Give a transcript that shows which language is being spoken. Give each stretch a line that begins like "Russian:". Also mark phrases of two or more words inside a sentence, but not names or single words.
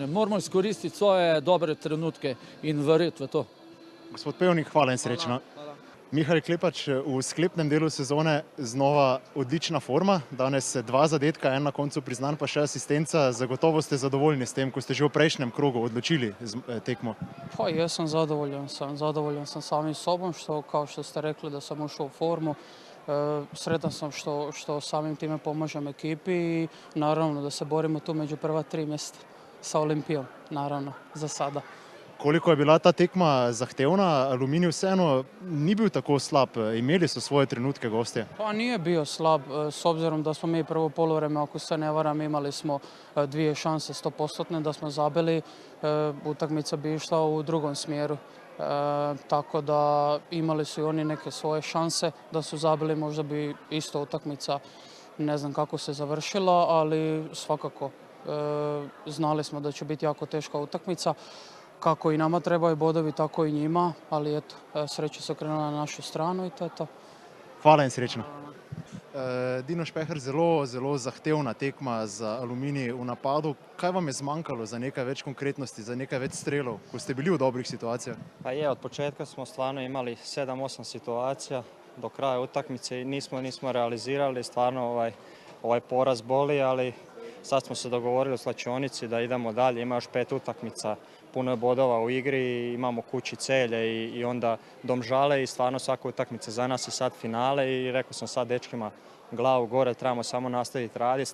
Slovenian: Moramo izkoristiti svoje dobre trenutke in verjeti v to. Gospod Pevnik, hvala in srečno. Mihael Klepač, v sklepnem delu sezone znova odlična forma. Danes 2 zadetka, en na koncu priznan, pa še asistenca. Zagotovo ste zadovoljni s tem, ko ste že v prejšnjem krogu odločili tekmo? Pa jaz sem
Croatian: zadovoljan sam samim sobom, kao što ste rekli da sam ušao u formu. Sretan sam što samim time pomažem ekipi i naravno da se borimo tu među prva 3 mjesta sa Olimpijom, naravno, za sada.
Slovenian: Koliko je bila ta tekma zahtevna, Aluminij vseeno ni bil tako slab, imeli so svoje trenutke gostje?
Croatian: Pa nije bio slab, s obzirom da smo mi prvo poluvreme, ako se ne varam, imali smo 2 šanse 100%, da smo zabili, utakmica bi išla u drugom smjeru. Tako da imali su i oni neke svoje šanse da su zabili, možda bi isto utakmica, ne znam kako se završila, ali svakako znali smo da će biti jako teška utakmica. Kako i nama trebaju bodovi, tako i njima, ali eto, sreća se okrenula na našu stranu i to je to.
Slovenian: Hvala in srečno. Dino Špeher, zelo zahtevna tekma za Aluminij v napadu. Kaj vam je zmanjkalo za nekaj več konkretnosti, za nekaj več strelov, ko ste bili v dobrih situacijah?
Croatian: Pa je, od početka smo stvarno imali 7-8 situacija do kraja utakmice i nismo realizirali. Stvarno ovaj poraz boli, ali sad smo se dogovorili u slačionici da idemo dalje. Ima još 5 utakmica, puno je bodova u igri, imamo kući Celje i onda Domžale i stvarno svaka utakmica za nas je sad finale i rekao sam sad dečkima glavu gore, trebamo samo nastaviti raditi.